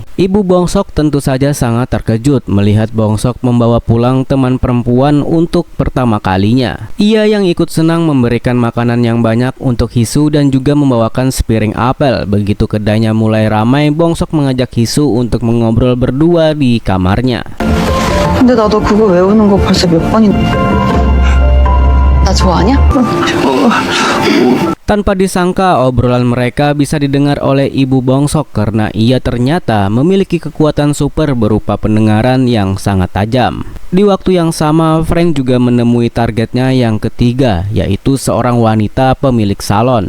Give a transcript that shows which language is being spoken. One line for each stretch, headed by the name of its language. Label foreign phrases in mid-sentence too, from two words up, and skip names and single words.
Indonesian: Ibu Bong Sok tentu saja sangat terkejut melihat Bong Sok membawa pulang teman perempuan untuk pertama kalinya. Ia yang ikut senang memberikan makanan yang banyak untuk Hee-soo dan juga membawakan sepiring apel. Begitu kedainya mulai ramai, Bong Sok mengajak Hee-soo untuk mengobrol berdua di kamarnya.
Korean: 근데 나도 그거 외우는 거 벌써 몇 번이나. 나 좋아하냐?
Indonesian: Tanpa disangka obrolan mereka bisa didengar oleh ibu Bong Sok karena ia ternyata memiliki kekuatan super berupa pendengaran yang sangat tajam. Di waktu yang sama, Frank juga menemui targetnya yang ketiga, yaitu seorang wanita pemilik salon.